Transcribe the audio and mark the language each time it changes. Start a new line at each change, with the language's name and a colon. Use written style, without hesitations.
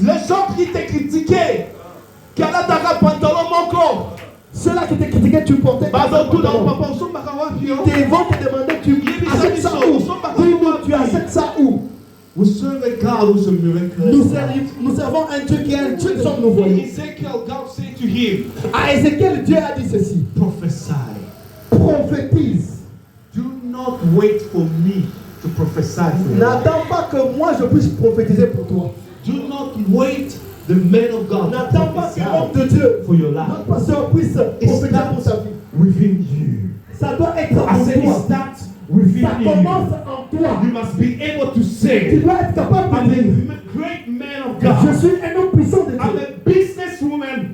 French: Les gens qui te critiquaient, qui allaient dans pantalon manco. Ceux-là qui te critiquaient, tu portais. Ils vont te demander tu achètes ça où? Tu achètes ça où?
English: We serve a God who's a miracle.
French: Nous servons un Dieu qui est un Dieu que nous voyons.
English: Ezekiel, God said to him,
French: à Ézéchiel, Dieu a dit ceci.
English: Prophesy.
French: Prophétise.
English: Do not wait for me to prophesy for you.
French: N'attends pas que moi je puisse prophétiser pour toi.
English: Do not wait the man of God.
French: N'attends pas que l'homme de Dieu
English: for your life.
French: Notre pasteur puisse prophétiser pour ta vie.
English: Within you.
French: Ça doit être en toi. Ça commence en toi.
English: You must be able to say,
French: tu dois être capable de dire,
English: I'm a great man of God.
French: Je suis un homme puissant de Dieu.
English: I'm a businesswoman.